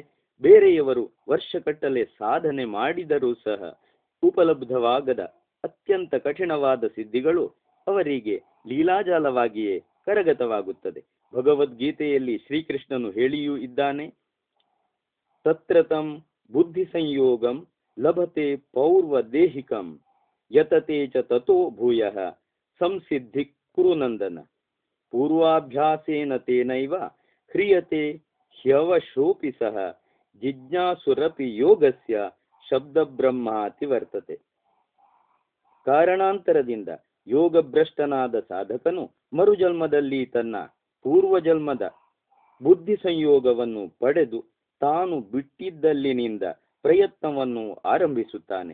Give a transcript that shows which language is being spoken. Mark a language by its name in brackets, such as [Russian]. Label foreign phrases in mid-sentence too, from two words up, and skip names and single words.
[Kannada] ಬೇರೆಯವರು ವರ್ಷಗಟ್ಟಲೆ ಸಾಧನೆ ಮಾಡಿದರೂ ಸಹ ಉಪಲಬ್ಧವಾಗದ ಅತ್ಯಂತ ಕಠಿಣವಾದ ಸಿದ್ಧಿಗಳು ಅವರಿಗೆ ಲೀಲಾಜಾಲವಾಗಿಯೇ ಕರಗತವಾಗುತ್ತದೆ. ಭಗವದ್ಗೀತೆಯಲ್ಲಿ ಶ್ರೀಕೃಷ್ಣನು ಹೇಳಿಯೂ ಇದ್ದಾನೆ, [Sanskrit] ತತ್ರತಂ ಬುದ್ಧಿ ಸಂಯೋಗಂ ಲಭತೆ ಪೌರ್ವದೇಹಿಕಂ ಯತತೆ ಚ ತತೋ ಭೂಯಃ ಸಂಸಿದ್ಧಿ ಕುರುನಂದನ. ಪೂರ್ವಾಭ್ಯಾಸೇನ ತೇನೈವ ಕ್ರಿಯತೆ ಹ್ಯವಶೋಪಿ ಸಹ ಜಿಜ್ಞಾಸುರಪಿ ಯೋಗಸ್ಯ ಶಬ್ದ ಬ್ರಹ್ಮಾತಿ ವರ್ತತೆ. [Kannada] ಕಾರಣಾಂತರದಿಂದ ಯೋಗಭ್ರಷ್ಟನಾದ ಸಾಧಕನು ಮರುಜನ್ಮದಲ್ಲಿ ತನ್ನ ಪೂರ್ವಜನ್ಮದ ಬುದ್ಧಿ ಸಂಯೋಗವನ್ನು ಪಡೆದು ತಾನು ಬಿಟ್ಟಿದ್ದಲ್ಲಿನಿಂದ ಪ್ರಯತ್ನವನ್ನು ಆರಂಭಿಸುತ್ತಾನೆ.